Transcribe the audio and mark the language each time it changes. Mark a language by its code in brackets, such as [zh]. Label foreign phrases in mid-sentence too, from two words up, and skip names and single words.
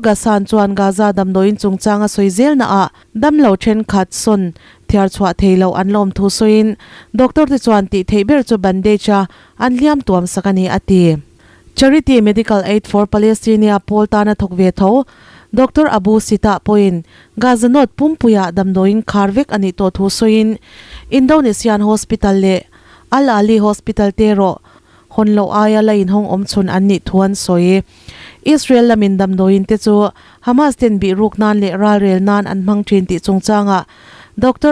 [hmr] Ghassan chuan Gaza damdoin chungchanga soizel na a damlo then khat son thiar chwa theilo anlom thu soin doctor ti chuan ti theiber chu bandage an liam tuam sakani ati Charity Medical Aid for Palestine poltana thokve tho Dr. Abu Sita point Gaza not pumpuya damdoin kharvek ani to thu soin [en] Indonesian hospital [hmr] le Al Ali hospital tero honlo aya lain hong omchun anni thuan soe Israel lamin damdoin te chu Hamas ten bi ruknan le ralrel nan an mang thin ti chungchanga Dr.